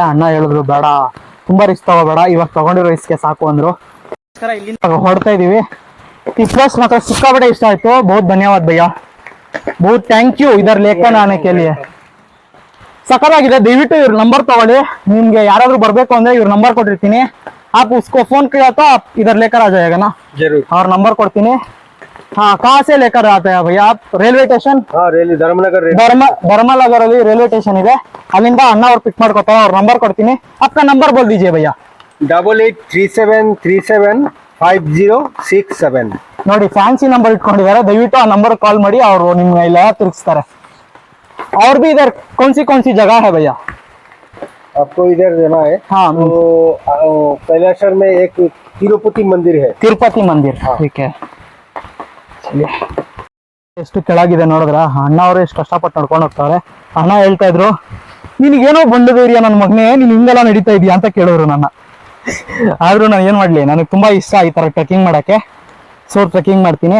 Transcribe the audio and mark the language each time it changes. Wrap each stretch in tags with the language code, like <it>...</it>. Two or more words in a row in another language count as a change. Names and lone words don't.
<kn>ಅಣ್ಣ ಹೇಳಿದ್ರು ಬೇಡ, ತುಂಬಾ ರಿಸ್ಕ್ ತಗೋಬೇಡ, ಇವಾಗ ತಗೊಂಡಿರೋ ರಿಸ್ಕ್ಗೆ ಸಾಕು ಅಂದ್ರು. ಇಲ್ಲಿಂದ ಹೊಡ್ತಾ ಇದೀವಿ. ಈ ಪ್ಲೇಸ್ ಮಾತ್ರ ಸಿಕ್ಕಾಪಟ್ಟೆ ಇಷ್ಟ ಆಯ್ತು.</kn> <hi>बहुत धन्यवाद भैया, बहुत</hi> <en>thank you</en> <hi>इदर लेखन आने के लिए.</hi> <kn>ಸಕಲಾಗಿದೆ. ದಯವಿಟ್ಟು ಇವ್ರ ನಂಬರ್ ತಗೊಳ್ಳಿ. ನಿಮ್ಗೆ ಯಾರಾದ್ರೂ ಬರ್ಬೇಕು ಅಂದ್ರೆ ಇವ್ರ ನಂಬರ್ ಕೊಟ್ಟಿರ್ತೀನಿ.</kn> <hi>आप उसको फोन किया तो आप इधर लेकर आ जाएगा ना? जरूर. और नंबर ಕೊಡ್ತೀನಿ. हाँ, कहाँ से लेकर आते हैं भैया आप? रेलवे स्टेशन? हाँ, रेलवे धर्मनगर</hi> <kn>धर्मनगर ಅಲ್ಲಿ</kn> <en>railway station</en> <kn>ಇದೆ, ಅಲ್ಲಿಂದ ಅಣ್ಣ ಅವ್ರು ಪಿಕ್ ಮಾಡ್ಕೊತಾರೆ. ಅವ್ರ ನಂಬರ್ ಕೊಡ್ತೀನಿ.</kn> <hi>आपका नंबर बोल दीजिए भैया. 8837375067.</hi> <kn>ನೋಡಿ</kn> <en>fancy number</en> <kn>ಇಟ್ಕೊಂಡಿದ್ದಾರೆ. ದಯವಿಟ್ಟು ಆ ನಂಬರ್ ಕಾಲ್ ಮಾಡಿ, ಅವರು ನಿಮ್ಗೆ ಇಲ್ಲ ತಿರುಗಿಸ್ತಾರೆ.</kn> <hi>और भी इधर कौन सी जगह है भैया? आपको इधर जाना है? हाँ, तो कैलाशर में एक तिरुपति मंदिर है.</hi> <kn>ತಿರುಪತಿ ಮಂದಿರ್.</kn> <hi>ठीक है.</hi> <kn>ಎಷ್ಟು ಕೆಳಗಿದೆ ನೋಡಿದ್ರ. ಅಣ್ಣ ಅವರು ಎಷ್ಟು ಕಷ್ಟಪಟ್ಟು ನಡ್ಕೊಂಡು ಹೋಗ್ತಾರೆ. ಅಣ್ಣ ಹೇಳ್ತಾ ಇದ್ರು, ನಿನಗೇನೋ ಬಂದದೇರಿಯಾ ನನ್ನ ಮಗನೇ, ನೀನ್ ಹಿಂಗೆಲ್ಲ ನಡೀತಾ ಇದೀಯಾ ಅಂತ ಕೇಳಿದ್ರು ನನ್ನ. ಆದ್ರೂ ನಾನು ಏನ್ ಮಾಡ್ಲಿ, ನನಗೆ ತುಂಬಾ ಇಷ್ಟ ಈ ತರ ಟ್ರೆಕಿಂಗ್ ಮಾಡಕ್ಕೆ. ಸೊ ಟ್ರೆಕಿಂಗ್ ಮಾಡ್ತೀನಿ.</kn>